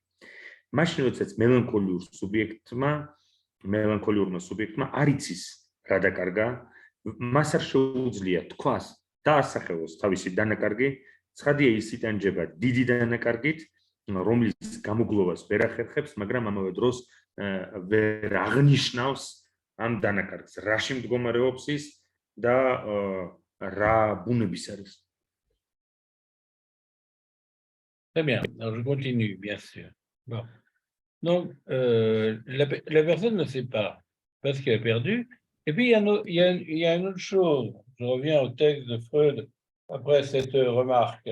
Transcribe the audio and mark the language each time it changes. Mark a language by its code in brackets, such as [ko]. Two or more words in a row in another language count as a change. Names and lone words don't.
[ka] მაშინ როდესაც მელანქოლიურმა სუბიექტმა არ იცის რა დაკარგა, მას არ შეუძლია თქვას და ასახელოს თავისი დანაკარგი, ცხადია ის იტანჯება დიდი დანაკარგით, რომლის გამოგლოვას ვერ ახერხებს, მაგრამ ამავე დროს ვერ აღნიშნავს ამ დანაკარგს, რაში მდგომარეობს ის და რა ბუნების არის. [fr] Très bien, alors je continue, bien sûr. Bon. Donc, la personne ne sait pas parce qu'elle a perdu. Et puis, il y a une autre chose. Je reviens au texte de Freud après cette remarque.